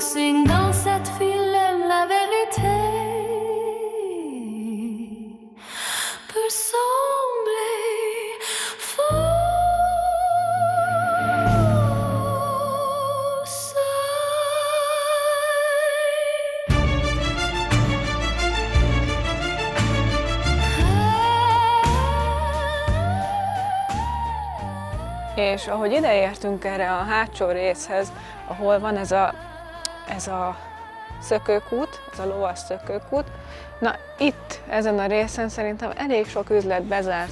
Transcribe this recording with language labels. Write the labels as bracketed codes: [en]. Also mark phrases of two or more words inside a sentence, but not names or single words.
[fr] Xing dans cette film, la vérité peut sembler fausse. [hu] És ahogy ideértünk erre a hátsó részhez, ahol van ez a szökőkút, ez a lovas szökőkút, na itt, ezen a részen szerintem elég sok üzlet bezárt.